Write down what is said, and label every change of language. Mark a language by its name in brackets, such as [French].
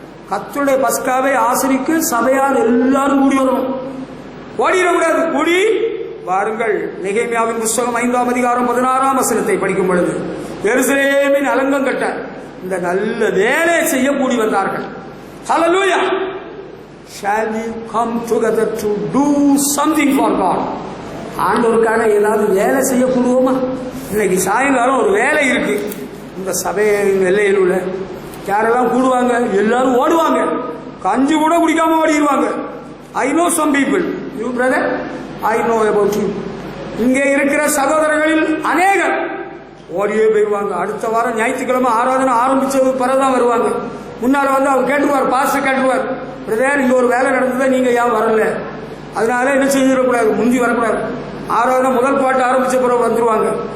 [Tamil] கர்த்தருடைய பஸ்காவை ஆசரிக்க சபையார் எல்லாரும் கூடி வரணும். ஓடிடக்கூடாது. கூடி வாருங்கள். நெகேமியாவின் புஸ்தகம் 5:16 படிக்கும் பொழுது, எருசலேமின் அலங்கம் கட்ட இந்த நல்ல வேலை செய்ய கூடி வந்தார்கள். ஹல்லேலூயா. [English] Shall we come together to do something for God? [Tamil] ஆண்டவருக்காக ஏதாவது வேலை செய்ய கூடுவோமா? இன்னைக்கு சாயங்காலம் ஒரு வேலை இருக்கு. இந்த சபை எல்லையில் உள்ள யாரெல்லாம் கூடுவாங்க? எல்லாரும் ஓடுவாங்க. கஞ்சி கூட குடிக்காம ஓடிடுவாங்க. [English] I know some people. You brother, I know about you. [Tamil] இங்கே இருக்கிற சகோதரர்களில் அநேகர் ஓடியே போயிடுவாங்க. அடுத்த வாரம் ஞாயிற்றுக்கிழமை ஆராதனை ஆரம்பிச்சது பிறகுதான் வருவாங்க. முன்னால வந்து அவர் கேட்டுருவார், பாஸ்டர் கேட்டுருவார், பிரதர் இங்க ஒரு வேலை நடந்ததா நீங்க ஏன் வரல? அதனால என்ன செஞ்சிடக்கூடாது, முந்தி வரக்கூடாது. ஆராதனை முதல் பாட்டு ஆரம்பிச்ச பிறகு வந்துருவாங்க.